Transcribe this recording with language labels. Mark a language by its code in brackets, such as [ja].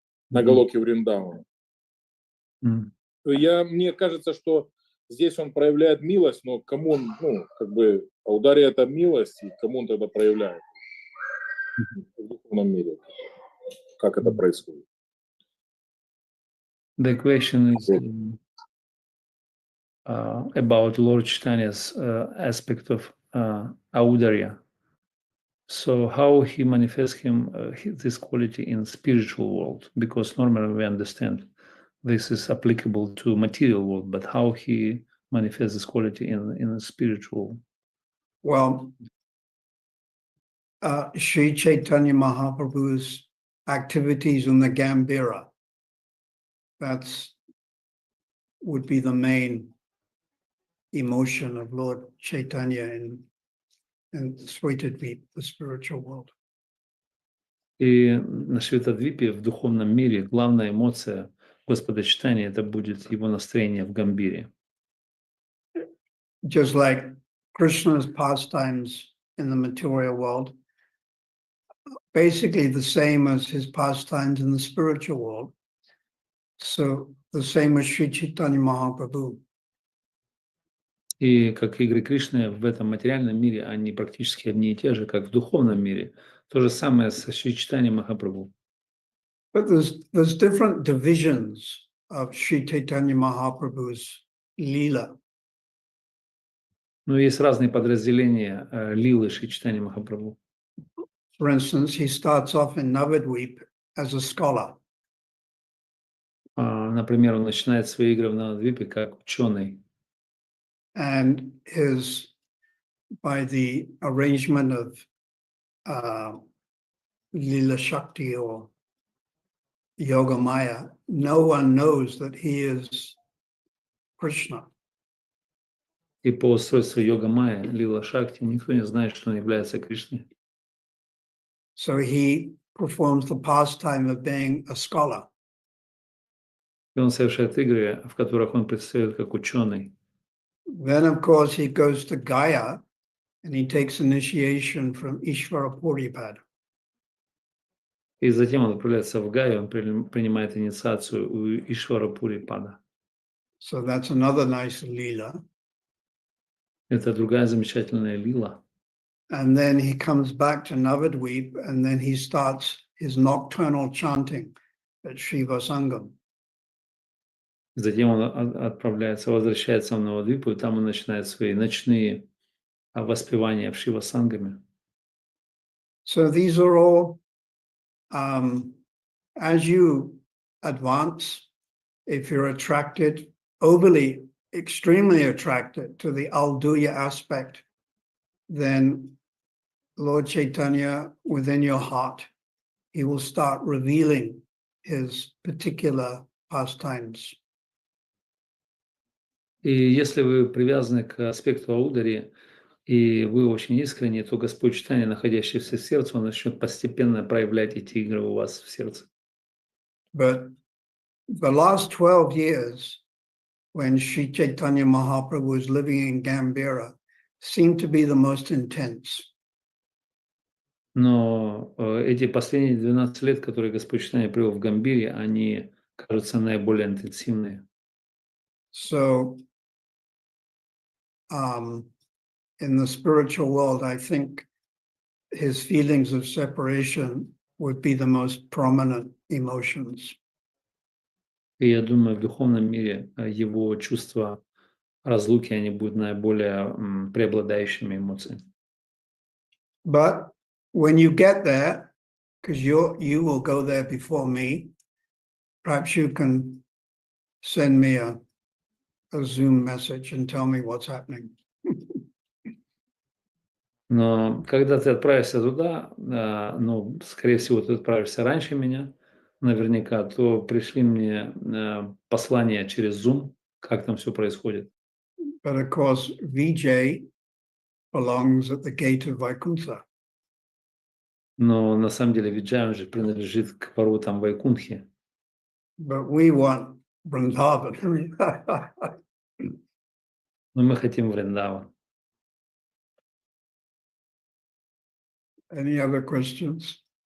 [ru] На Галоке Вриндавана. Мне кажется, что здесь он проявляет милость, но кому он, как бы, аудария это милость, и кому он тогда проявляет в духовном мире? Как это происходит? [en] The question is about Lord Chaitanya's aspect of Audarya. So how he manifests this quality in spiritual world? Because normally we understand this is applicable to material world, but how he manifests this quality in the spiritual? Well, Sri Chaitanya Mahaprabhu's activities in the Gambhira, would be the main emotion of Lord Chaitanya in Svetadvip, the spiritual world. [ru] И на Светадвипе, в духовном мире, главная эмоция Господа Чайтаньи это будет его настроение в Гамбире. [en] Just like Krishna's pastimes in the material world, basically the same as his pastimes in the spiritual world. So the same as Sri Chaitanya Mahaprabhu. [ru] И как игры Кришны в этом материальном мире, они практически одни и те же, как в духовном мире. То же самое с Шри Чайтаньей Махапрабху. [en] But there's different divisions of Sri Chaitanya Mahaprabhu's lila. [ru] Но есть разные подразделения лилы Шри Чайтаньи Махапрабху. [en] For instance, he starts off in Navadvip as a scholar. [ru] Например, он начинает свои игры в Навадвипе как ученый. [en] And by the arrangement of Lila Shakti or Yoga Maya, no one knows that he is Krishna. [ru] И по устройству йога майя, лила шакти, никто не знает, что он является Кришной. [en] So he performs the pastime of being a scholar. [ru] И он совершает игры, в которых он предстает как ученый. [en] Then, of course, he goes to Gaya and he takes initiation from Ishvara Puripad. [ru] И затем он отправляется в Гаю, он принимает инициацию у Ишвара Пурипада. [en] So that's another nice lila. [ru] Это другая замечательная лила. [en] And then he comes back to Navadvip, and then he starts his nocturnal chanting at Shiva Sangam. [ru] Затем он отправляется, возвращается в Навадвипу, и там он начинает свои ночные воспевания в Шива-сангаме. [en] So these are all, as you advance, if you're attracted, overly, extremely attracted to the Alduya aspect, then Lord Chaitanya, within your heart, he will start revealing his particular pastimes. [ru] И если вы привязаны к аспекту Аудари, и вы очень искренне, то Господь Чайтанья, находящийся в сердце, он начнет постепенно проявлять эти игры у вас в сердце. [en] But the last 12 years, when Sri Chaitanya Mahaprabhu was living in Gambhira, seemed to be the most intense. [ru] Но эти последние 12 лет, которые Господь Чайтанья провел в Гамбире, они кажутся наиболее интенсивные. [en] So, in the spiritual world, I think his feelings of separation would be the most prominent emotions. [ru] И я думаю, в духовном мире его чувства разлуки, они будут наиболее преобладающими эмоциями. [en] But when you get there, because you will go there before me, perhaps you can send me a Zoom message and tell me what's happening. [ru] Но когда ты отправишься туда, ну, скорее всего, ты отправишься раньше меня, наверняка, то пришли мне послание через Zoom, как там все происходит. [en] But of course, Vijay belongs at the gate of Vaikuntha. [ru] Но на самом деле Виджай, он же принадлежит к воротам Вайкунтхи. [en] But we want Vrindavan. [ru] Но мы хотим Вриндаван. [en] Any other questions?